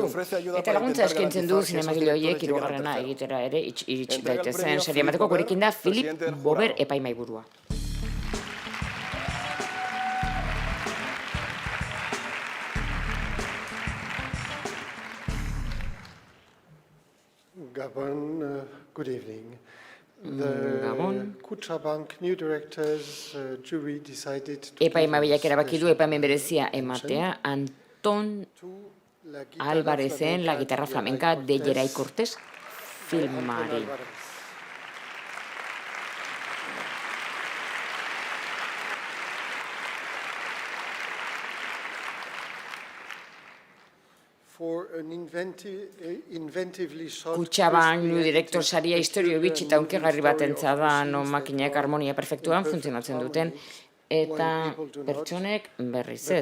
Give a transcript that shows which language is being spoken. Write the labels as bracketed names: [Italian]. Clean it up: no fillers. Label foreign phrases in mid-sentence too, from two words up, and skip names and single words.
[Basque] Eta laguntza eskaintzen du zinemagile horiek hirugarrena egitera ere iritsi daitezen. Sari emateko gurekin da Philip Bober epaimahaiburua. Gabon, [English] good evening. The Kutxabank New Directors jury decided to [Basque] Epaimahaiak erabaki du epaimen berezia ematea Anton Alvarezen La Guitarra Flamenca de Geray Cortés filmari. Kutxabank [English] New Director [Basque] saria historio bitxi eta unkegarri batentza da, non makinak harmonia perfektuan funtzionatzen duten, eta pertsonek berriz ez.